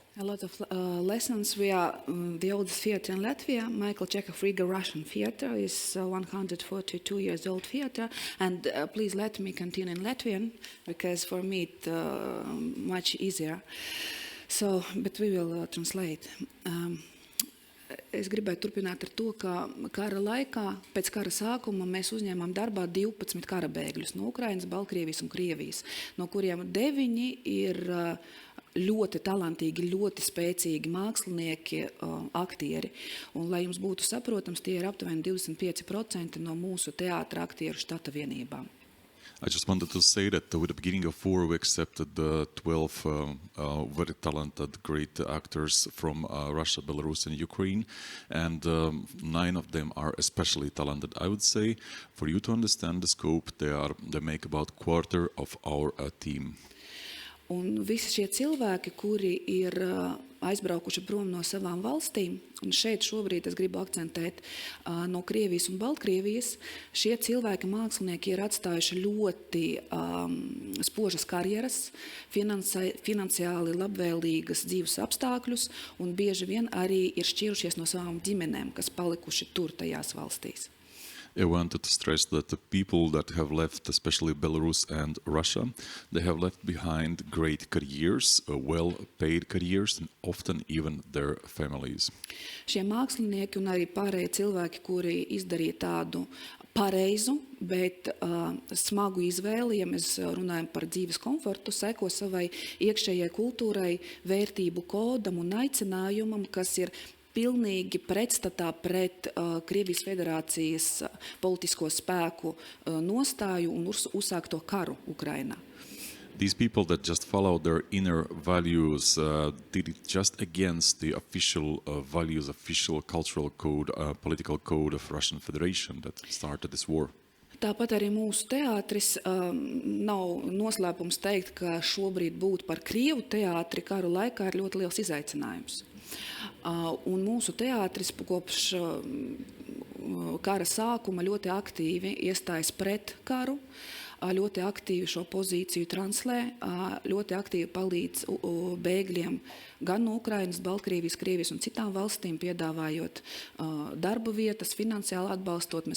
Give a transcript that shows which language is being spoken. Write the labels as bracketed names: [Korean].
[English] A lot of lessons. We are the oldest theater in Latvia. Michael Chekhov-Riga Russian theater is 142 years old theater. And please let me continue in Latvian, because for me it's much easier. So, but we will translate. [Latvian] Es gribētu turpināt ar to, ka kara laikā, pēc kara sākuma mēs uzņēmām darbā 12 kara bēgļus no Ukrainas, Baltkrievijas un Krievijas, no kuriem 9 ir ļoti talantīgi, ļoti spēcīgi mākslinieki, aktieri. Un, lai jums būtu saprotams, tie ir aptuveni 25% no mūsu teātra aktieru štata vienībām. [English] I just wanted to say that with the beginning of war, we accepted 12 very talented, great actors from Russia, Belarus, and Ukraine, and 9 of them are especially talented. I would say, for you to understand the scope, they make about a quarter of our team. [Latvian] Un visi šie cilvēki, kuri ir aizbraukuši prom no savām valstīm, un šeit šobrīd es gribu akcentēt no Krievijas un Baltkrievijas, šie cilvēki, mākslinieki, ir atstājuši ļoti spožas karjeras, finansiāli labvēlīgas dzīves apstākļus, un bieži vien arī ir šķirušies no savām ģimenēm, kas palikuši tur tajās valstīs. [English] I wanted to stress that the people that have left, especially Belarus and Russia, they have left behind great careers, well-paid careers, and often even their families. [Latvian] Šie mākslinieki un arī pārējie cilvēki, kuri izdarīja tādu pareizu, bet smagu izvēli, ja mēs runājam par dzīves komfortu, seko savai iekšējai kultūrai, vērtību kodam un aicinājumam, kas ir pilnīgi pretstatā pret Krievijas federācijas politisko spēku nostāju un uzsākto karu Ukrainā. [English] These people that just follow their inner values did it just against the official values, official cultural code, political code of Russian Federation that started this war. [Latvian] Tāpat arī mūsu teātris nav noslēpums teikt, ka šobrīd būt par Krievu teātri karu laikā ir ļoti liels izaicinājums. Un mūsu teātris kopš kara sākuma ļoti aktīvi iestājas pret karu, ļoti aktīvi šo pozīciju translē, ļoti aktīvi palīdz bēgļiem gan no Ukrainas, Baltkrievijas, Krievijas un citām valstīm, piedāvājot darba vietas, finansiāli atbalstot.